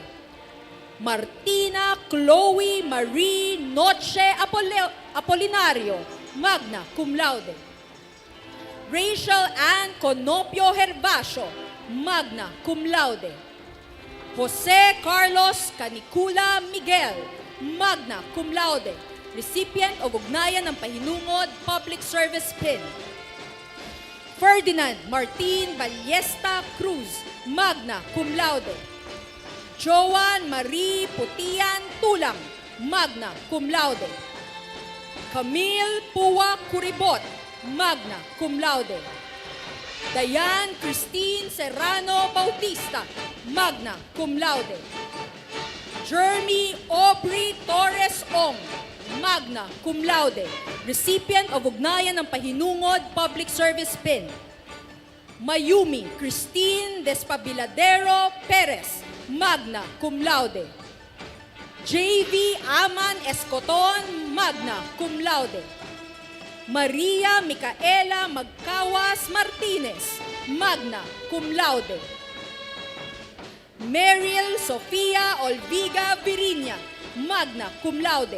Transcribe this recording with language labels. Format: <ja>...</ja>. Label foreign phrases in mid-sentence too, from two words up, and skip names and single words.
<en>Martina Chloe Marie Noche Apolinario, magna cum laude. Rachel Ann Conopio Herbacio, magna cum laude. Jose Carlos Canicula Miguel, magna cum laude. Recipient of Ugnayan ng Pahinungod Public Service Pin. Ferdinand Martin Ballesta Cruz, magna cum laude. Joan Marie Putian Tulang, magna cum laude. Camille Pua Curibot, magna cum laude. Diane Christine Serrano Bautista, magna cum laude. Jeremy Aubrey Torres Ong, magna cum laude. Recipient of Ugnayan ng Pahinungod Public Service Pin. Mayumi Christine Despabiladero Perez, magna cum laude. J.V. Aman Escoton, magna cum laude. Maria Micaela Magcawas Martinez, magna cum laude. Meryl Sofia Olviga Virinia, magna cum laude.</en>